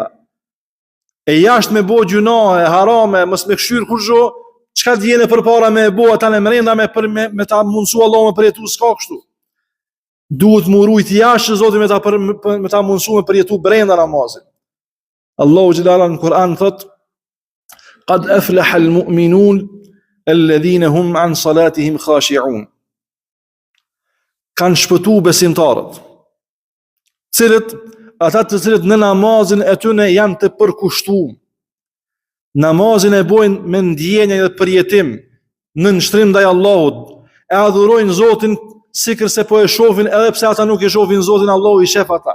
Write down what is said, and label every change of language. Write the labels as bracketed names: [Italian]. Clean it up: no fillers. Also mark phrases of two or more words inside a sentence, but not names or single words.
[Albanian] E jashtë me bo gjunahe, harame, mos me këshyr kurrë, çka të vjen përpara me bo ata në brenda me ta mundsu Allahu me përjetu s'ka kështu. Duhet më rujt jashtë Zoti me ta mundsu me përjetu brenda namazit. Allahu xhelala në Kur'an thot: [Arabic] "قد أفلح المؤمنون الذين هم عن صلاتهم خاشعون." [Albanian] Kanë shpëtu besimtarët, ata të cilët në namazin e tyre janë të përkushtuar. Namazin e bojnë me ndjenjë dhe përjetim, në nështrim ndaj Allahut, e adhurojnë Zotin sikër se po e shohin edhe pse ata nuk e shohin Zotin, Allahu I shef ata.